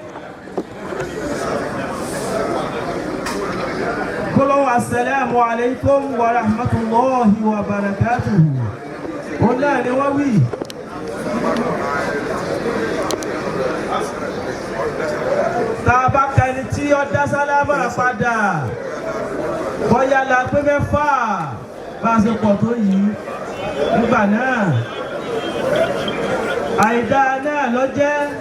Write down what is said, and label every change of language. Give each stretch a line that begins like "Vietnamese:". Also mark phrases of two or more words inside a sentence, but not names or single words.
Arabic: kọ́lọ́wọ́ السلام عليكم ورحمة الله وبركاته.
Yoruba: Ó náà ni wọ́n wí. Tá a bá kẹni tí ó dá sálámà padà bọ́yá la pé mẹ́fà bá a ṣe pọ̀ tó yìí nígbà náà àìdá náà lọ jẹ́